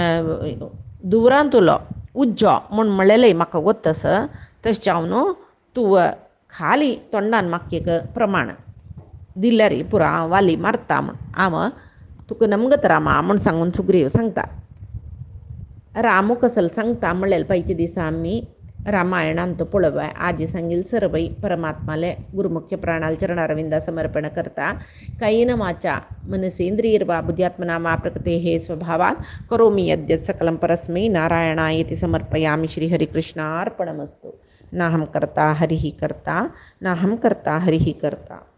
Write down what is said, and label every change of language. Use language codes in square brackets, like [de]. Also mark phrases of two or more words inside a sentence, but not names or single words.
[kok] दुवरांतुलो उज्जो म्हूण म्हणलेलें म्हाका गोत्तस तशें हांव तूं खाली तोंडान म्हाका एक प्रमाण दिलें रे पुरो हांव वाली मारता म्हूण हांव तुका नमगत रामा म्हूण सांगून सुग्रीव सांगता. रामू कसल सांगता म्हणलें पयच्या दिसा आमी रामायणांत पळवाय आजी सांगील सरवई परमात्माले गुरुमुख्य प्राणाल चरणारविंदा समर्पण करता [sa] कायेन वाचा मनसेंद्रियर्वा बुद्ध्यात्मना मा प्रकृते हे स्वभावात करोमि यद्यत् सकलं परस्मै नारायणायेति समर्पयामि. श्रीहरिकृष्णार्पणमस्तु. नाहं कर्ता हरिः कर्ता नाहं कर्ता हरिः कर्ता.